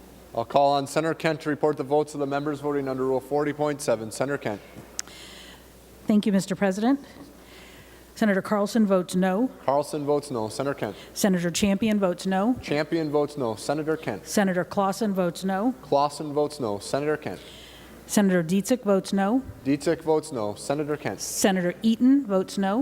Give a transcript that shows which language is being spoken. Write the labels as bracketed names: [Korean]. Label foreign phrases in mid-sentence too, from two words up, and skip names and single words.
[English] I'll call on Senator Kent to report the votes of the members voting under Rule 40.7. Senator Kent. Thank you, Mr. President. Senator Carlson votes no. Carlson votes no. Senator Kent. Senator Champion votes no. Champion votes no. Senator Kent. Senator Clausen votes no. Clausen votes no. Senator Kent. Senator Dietzick votes no. Dietzick votes no. Senator Kent. Senator Eaton votes no.